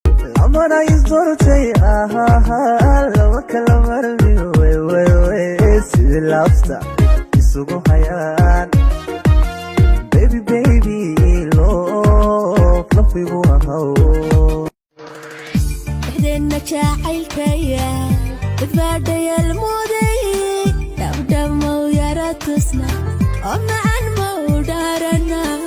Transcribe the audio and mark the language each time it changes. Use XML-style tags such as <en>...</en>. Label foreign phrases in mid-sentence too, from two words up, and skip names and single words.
<so>Lamana is dorotay, ah, ah, ah, lama kala marmi, wey, wey, wey, sidii lobster isugu hayaan.</so> <en>Baby, baby, love, love igu ahaw.</en> <so>Dhexdeenna jacaylkaya, dad baa dhayal moodayay, dhabdhab mau yara tusna, oo macaan mau dhaarana.</so>